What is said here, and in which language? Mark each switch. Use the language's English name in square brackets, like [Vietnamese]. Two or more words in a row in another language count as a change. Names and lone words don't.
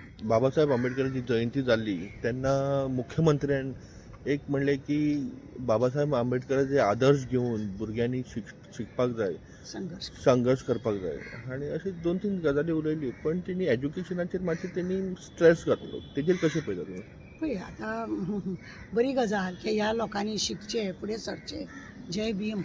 [Konkani] बाबासाहेब आंबेडकरांची जयंती झाली त्यांना मुख्यमंत्र्यान एक म्हणले की बाबासाहेब आंबेडकरांचे आदर्श घेऊन भुरग्यांनी शिकपाक जाय, संघर्ष करपाक जाय आणि अशी 2-3 गजाली उलयली. पण त्यांनी एज्युकेशनाचेर मातशें त्यांनी स्ट्रेस घातलो. तेजेर कशें पळयता तुमी? पळय आतां बरी गजाल की ह्या लोकांनी शिकचे, फुडें सरचे. जय भीम.